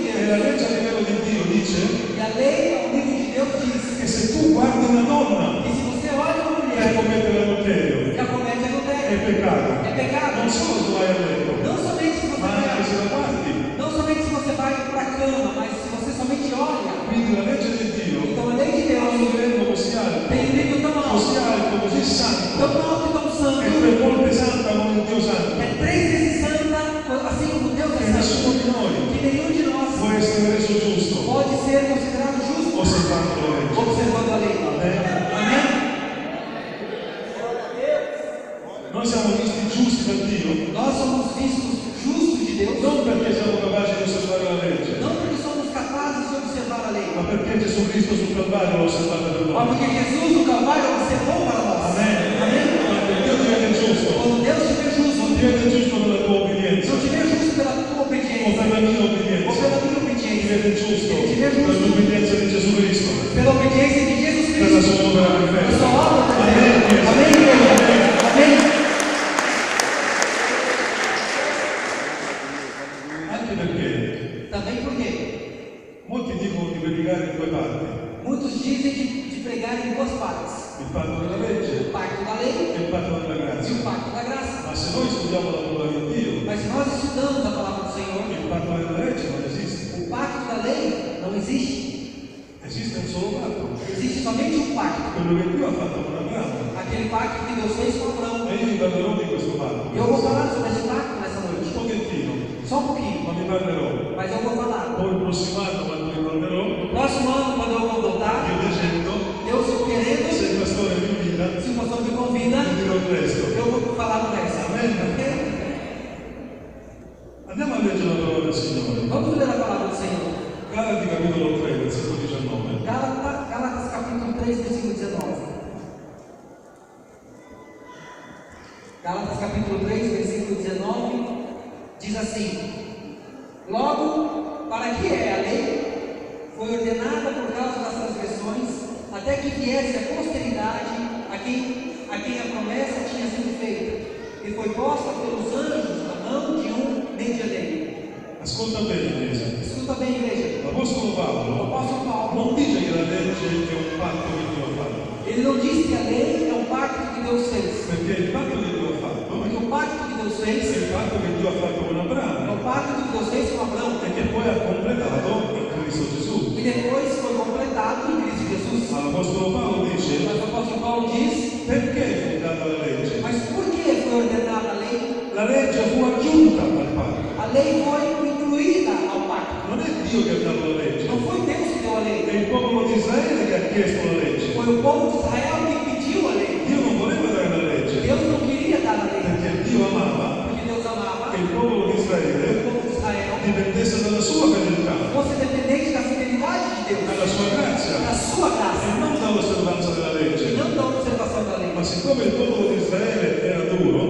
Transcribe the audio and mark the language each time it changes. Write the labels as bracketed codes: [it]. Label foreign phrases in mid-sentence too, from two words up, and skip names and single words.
[it] la legge a livello di Dio dice [pt] E a lei, ao nível de Deus, diz [it] che se tu guardi una donna [pt] que se você olha uma [it] per [pt] mulher [it] commettere adulterio [pt] que comete [it] è [pt] adultério, [it] peccato. [pt] é pecado. [it] Non solo se vai a letto, [pt] Não somente se você [it] ma anche se [pt] vai, [it] la guardi. [pt] não somente se você vai para a cama, mas se você somente olha. [it] Quindi la legge di Dio [pt] Então a lei de [it] ha un [pt] Deus [it] livello così [pt] tem um nível tão [it] così alto, così santo, [pt] tão alto e tão [it] è [pt] santo, [it] 3 volte santa come il Dio santo, [pt] é 3 vezes santa, assim como Deus [it] che [pt] é [it] nessuno [pt] santo, [it] di noi [pt] que nenhum de nós [it] può essere reso giusto [pt] pode ser considerado justo [it] osservando la legge. [pt] observando a lei. Amém? [it] Noi siamo visti giusti da Dio [pt] Nós somos vistos justos de Deus, [it] non perché siamo capaci di osservare la legge, [pt] não porque somos capazes de observar a lei, [it] ma perché Gesù Cristo sul Calvario l'ha osservata per [pt] mas [it] noi. [pt] porque Jesus no Calvário observou para nós. [it] Amen. [pt] Amém? [it] Quando Dio ti vede giusto, [pt] Quando Deus te vê justo, [it] non ti vede giusto per la tua obbedienza [pt] não te vê justo pela tua [it] o [pt] obediência, [it] per la mia [pt] ou [it] obbedienza, [pt] pela minha [it] ti [pt] obediência, [it] vede giusto [pt] Ele te vê [it] per [pt] justo [it] l'obbedienza di Gesù Cristo, [pt] pela obediência de Jesus [it] per la [pt] Cristo, [it] sua opera [pt] a [it] perfetta. [pt] sua obra [it] Amen. [pt] perfeita. Amém, igreja? Amém? [it] Anche perché [pt] Também porque [it] molti dicono di predicare in 2 parti, [pt] muitos dizem de pregar em 2 partes: [it] il patto della legge [pt] o pacto da lei [it] e il patto della [pt] e o [it] grazia. [pt] pacto da graça. [it] Ma se noi studiamo la parola di Dio, [pt] Mas se nós estudamos a palavra do Senhor, [it] il patto della legge non esiste, [pt] o pacto da lei não existe. [it] esiste un solo patto, [pt] Existe somente um pacto, [it] quello che Dio ha fatto con Abramo. [pt] aquele pacto que Deus fez com Abraão. [it] E io vi parlerò di questo patto, [pt] Eu vou falar sobre esse pacto nessa [it] un [pt] noite, [it] pochettino, [pt] só um pouquinho, [it] ma vi parlerò. [pt] mas eu vou falar. [it] Poi il prossimo anno, quando vi parlerò, [pt] No próximo ano, quando eu vou voltar, [it] io dicendo, [pt] Deus querendo, [it] se il pastore mi invita, [pt] se o pastor me convida, [it] vi dirò il resto. [pt] eu vou falar no resto. [it] Amen. Andiamo a leggere la parola del Signore. [pt] Vamos ler a palavra do Senhor. [it] Galati capitolo 3, versetto 19. [pt] Gálatas capítulo 3, versículo 19. Gálatas capítulo 3, versículo 19, diz assim: Logo, para que é a lei? Foi ordenada por causa das transgressões, até que viesse a posteridade a quem a promessa tinha sido feita, e foi posta pelos anjos na mão de um medianeiro. [it] Ascolta bene, Chiesa. [pt] Escuta bem, igreja. [it] L'Apostolo [pt] O [it] Paolo [pt] apóstolo Paulo, [it] non dice che la legge è un patto che Dio ha fatto, [pt] ele não diz que a lei é um pacto que Deus fez, [it] perché il patto che Dio ha fatto [pt] porque o pacto que Deus [it] è [pt] fez [it] il patto che Dio ha fatto con [pt] é [it] Abramo [pt] o pacto que Deus fez com Abraão, [it] e che poi ha completato in Cristo Gesù. [pt] e depois foi completado em Cristo Jesus. [it] Ma l'Apostolo Paolo dice, [pt] Mas o apóstolo Paulo diz: [it] perché è fondata la legge? [pt] Mas por que foi ordenada a lei? [it] La legge fu aggiunta al patto. [pt] A lei foi incluída ao pacto. [it] Non è Dio che ha dato la legge, [pt] Não foi Deus que deu a lei, [it] è il popolo di Israele che ha chiesto la legge. [pt] foi o povo de Israel que pediu a lei. [it] Dio non voleva dare la legge [pt] Deus não queria dar a lei, [it] perché Dio amava [pt] porque Deus amava [it] che il popolo di [pt] o [it] Israele [pt] povo de Israel [it] dipendesse dalla sua fedeltà, [pt] fosse dependente da fidelidade de Deus, [it] dalla sua grazia [pt] da sua [it] e [pt] graça, [it] non dall'osservanza della [pt] e [it] legge. [pt] não da observação da lei. [it] Ma siccome il popolo di Israele era duro,